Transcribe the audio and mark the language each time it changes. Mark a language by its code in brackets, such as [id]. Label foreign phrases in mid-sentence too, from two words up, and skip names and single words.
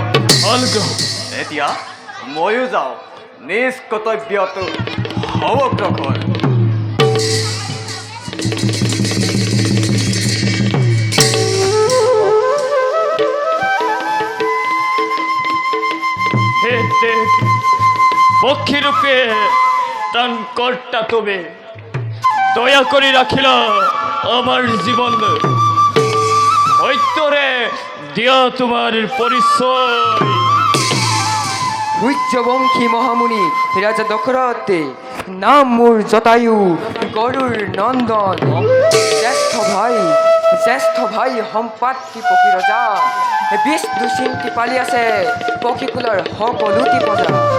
[as] এতিয়া ময়ো যাওঁ নিজ কৰ্তব্যত অগ্ৰসৰ। পক্ষীরূপে ত্রাণ কর্তা তুমি দয়া করে রাখিলা আমার জীবন। সত্যরে দিয়া তোমার পরিচয়। সূৰ্যবংশী মহামুনি ৰাজা দশৰথ, নাম মোৰ জটায়ু, গৰুৰ নন্দন। জ্যেষ্ঠ ভাই সম্পাদী পক্ষী ৰজা, বিষ্ণু চিন্তি পালি আছে পক্ষীকুলৰ সকলোটি প্ৰজা।